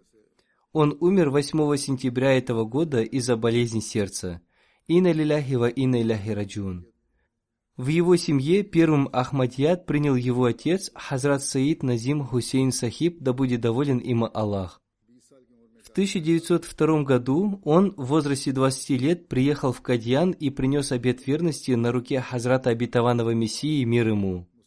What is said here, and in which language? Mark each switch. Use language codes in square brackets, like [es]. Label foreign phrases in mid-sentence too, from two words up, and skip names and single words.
[ru] Он умер 8 сентября этого года из-за болезни сердца. [ar] إنا لله وإنا إليه راجعون. [ru] В его семье первым Ахмадият принял его отец Хазрат Саид Назим Хусейн Сахиб, да будет доволен им Аллах. В 1902 году он в возрасте 20 лет приехал в Кадьян и принес обет верности на руке Хазрата Обетованного Мессии, мир ему.